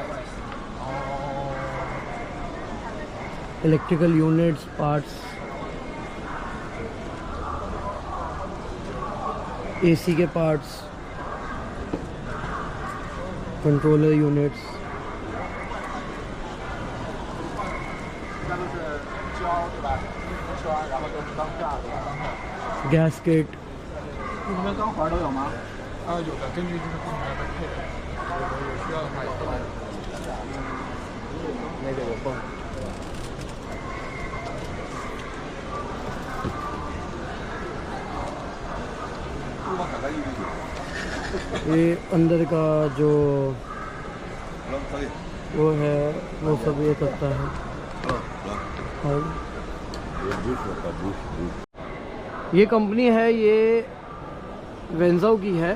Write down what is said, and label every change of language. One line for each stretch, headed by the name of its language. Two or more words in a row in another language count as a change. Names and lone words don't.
English: electrical units, parts, AC के parts, controller units, gasket.
Chinese: 你们钢环都有吗？有的，根据这个部门的配置，有需要的话也会来。那个我放。
Hindi: ये अंदर का जो वो है वो सब ये करता है। और ये कंपनी है, ये वेंजाओ की है।